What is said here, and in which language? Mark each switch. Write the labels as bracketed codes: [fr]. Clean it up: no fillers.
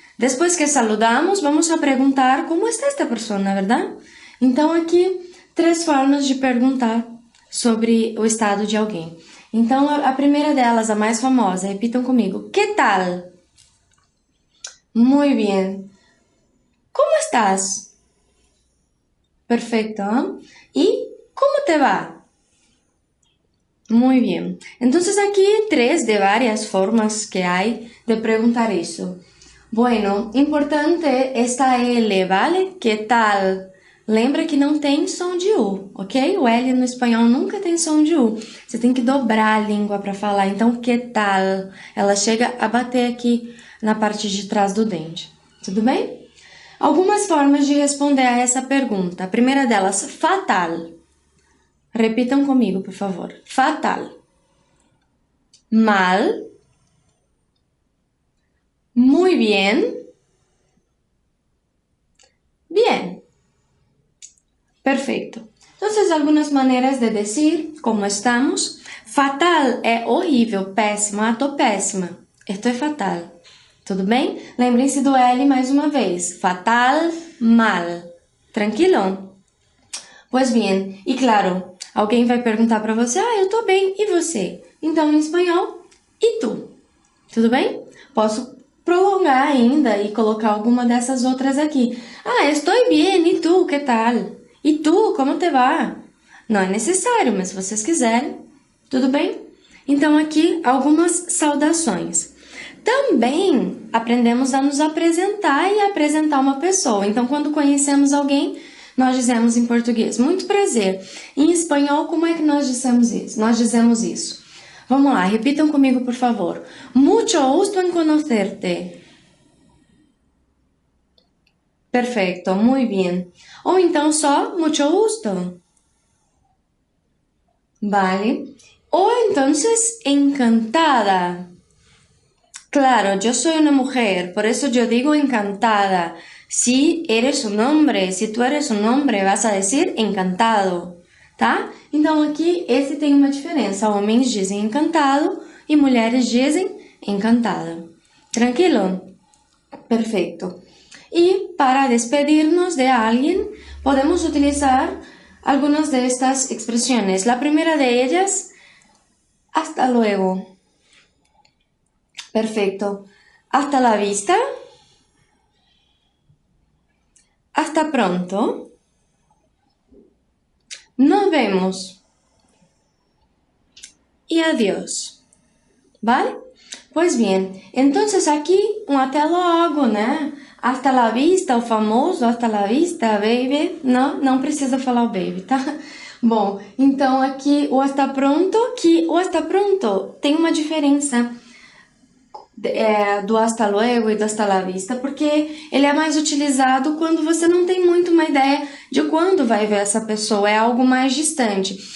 [es] Después que saludamos, vamos a preguntar como está esta persona, ¿verdad? [pt] Então, aqui, 3 formas de perguntar sobre o estado de alguém. Então, a primeira delas, a mais famosa, repitam comigo. [es] ¿Qué tal? Muy bien. ¿Cómo estás? Perfecto. ¿Y cómo te va? Muy bien. Entonces aquí 3 de varias formas que hay de preguntar eso. Bueno, importante esta L, ¿vale? ¿Qué tal? [pt] Lembra que não tem som de U, ok? O L no espanhol nunca tem som de U. Você tem que dobrar a língua para falar. Então, que tal? Ela chega a bater aqui na parte de trás do dente. Tudo bem? Algumas formas de responder a essa pergunta. A primeira delas, fatal. Repitam comigo, por favor. Fatal. Mal. [es] Muy bien. [pt] Bien. Perfeito. [es] Entonces, algunas maneras de decir cómo estamos. [pt] Fatal é horrível, péssimo, tô péssima. Estou fatal. Tudo bem? Lembrem-se do L mais uma vez. Fatal, mal. Tranquilo? Pois bem, e claro, alguém vai perguntar para você, eu tô bem, e você? Então, em espanhol, e tu? Tudo bem? Posso prolongar ainda e colocar alguma dessas outras aqui. Estou bem, e tu, que tal? E tu, [es] como te va? [pt] Não é necessário, mas se vocês quiserem, tudo bem? Então, aqui, algumas saudações. Também aprendemos a nos apresentar e apresentar uma pessoa. Então, quando conhecemos alguém, nós dizemos em português, muito prazer. Em espanhol, como é que nós dizemos isso? Vamos lá, repitam comigo, por favor. [es] Mucho gusto en conocerte. [pt] Perfeito, [es] muy bien. [pt] Ou então só, [es] mucho gusto. Vale. O entonces, encantada. Claro, yo soy una mujer, por eso yo digo encantada. Si eres un hombre, si tú eres un hombre, vas a decir encantado, tá? [pt] Então aqui esse tem uma diferença. Homens dizem encantado e mulheres dizem encantada. Tranquilo? Perfeito. [es] E para despedirnos de alguien, podemos utilizar algunas de estas expresiones. La primera de ellas, hasta luego. Perfecto. Hasta la vista. Hasta pronto. Nos vemos. Y adiós. ¿Vale? Pues bien, entonces aquí un [pt] até logo, né? [es] Hasta la vista, [pt] o famoso [es] hasta la vista, baby. [pt] Não precisa falar o baby, tá? Bom, então aqui o hasta pronto, que o hasta pronto tem uma diferença do hasta luego e do hasta la vista, porque ele é mais utilizado quando você não tem muito uma ideia de quando vai ver essa pessoa, é algo mais distante.